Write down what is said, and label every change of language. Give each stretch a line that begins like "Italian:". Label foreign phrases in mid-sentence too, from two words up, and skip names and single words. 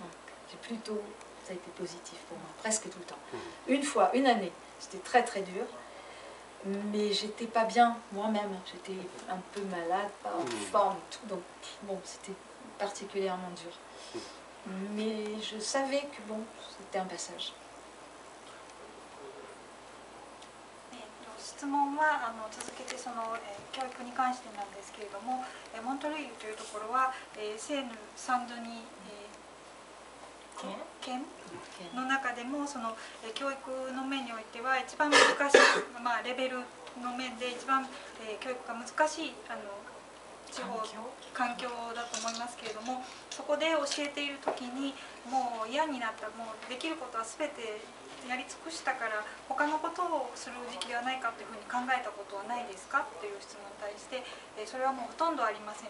French: Donc, ça a été positif pour moi, presque tout le temps. Une fois, une année, c'était très très dur, mais j'étais pas bien moi-même, j'étais un peu malade, pas en forme et tout, donc bon, c'était particulièrement dur. Mais je savais que bon, c'était un passage.
Japanese: 質問は続けてその、教育に関してなんですけれども、モントルイユというところは、セーヌ・サンドニ県の中でもその、教育の面においては一番難しい、レベルの面で一番、教育が難しい地方環境だと思いますけれども、そこで教えている時にもう嫌になった、もうできることは全てやり尽くしたから他のことをする時期ではないかというふうに考えたことはないですかという質問に対してそれはもうほとんどありません。